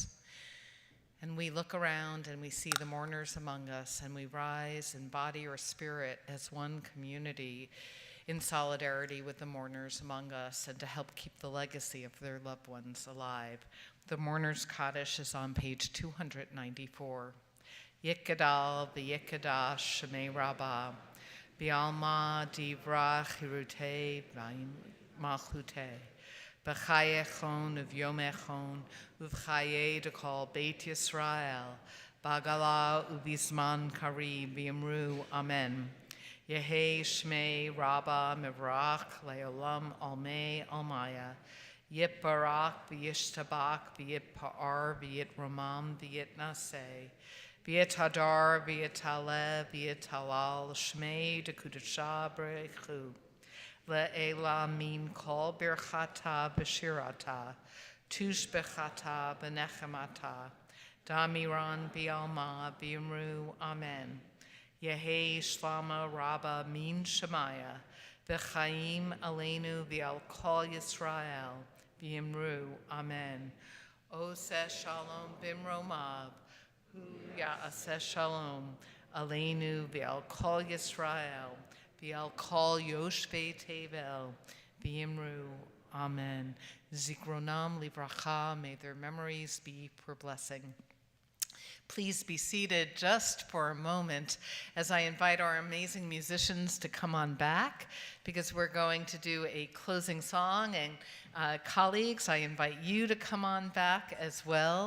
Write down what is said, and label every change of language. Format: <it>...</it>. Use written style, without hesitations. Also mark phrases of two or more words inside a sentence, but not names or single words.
<en>And we look around and we see the mourners among us, and we rise in body or spirit as one community in solidarity with the mourners among us and to help keep the legacy of their loved ones alive. The Mourners Kaddish is on page 294.</en> <arc>יתגדל ויתקדש שמיה רבא, בעלמא די ברא כרעותיה מלכותיה. בחייכון וביומיכון, ובחיי דכל בית ישראל, בעגלא ובזמן קריב ואמרו אמן. יהא שמיה רבא מברך לעלם עלמי עלמיא, יתברך וישתבח ויתפאר ויתרומם ויתנשא, ויתהדר ויתעלה ויתהלל שמיה דקודשא בריך הוא. לעלא מן כל ברכתא ושירתא, תשבחתא ונחמתא, דאמירן בעלמא ואמרו אמן. יהא שלמא רבא מן שמיא, וחיים עלינו ועל כל ישראל, ואמרו אמן.</arc> <he>עושה שלום במרומיו, הוא יעשה שלום, עלינו ועל כל ישראל, ועל כל יושבי תבל, ואמרו אמן. זכרונם לברכה,</he> <en>may their memories be for blessing. Please be seated just for a moment as I invite our amazing musicians to come on back, because we're going to do a closing song. And colleagues, I invite you to come on back as well.</en>